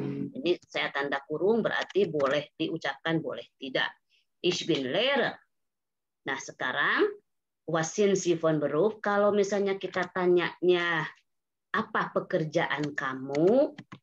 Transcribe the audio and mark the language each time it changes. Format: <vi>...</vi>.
<id>Ini saya tanda kurung berarti boleh diucapkan, boleh tidak.</id> <de>Ich bin Lehrer.</de> <id>Nah sekarang</id> <de>was sind Sie von Beruf?</de> <id>Kalau misalnya kita tanyanya apa pekerjaan kamu?</id>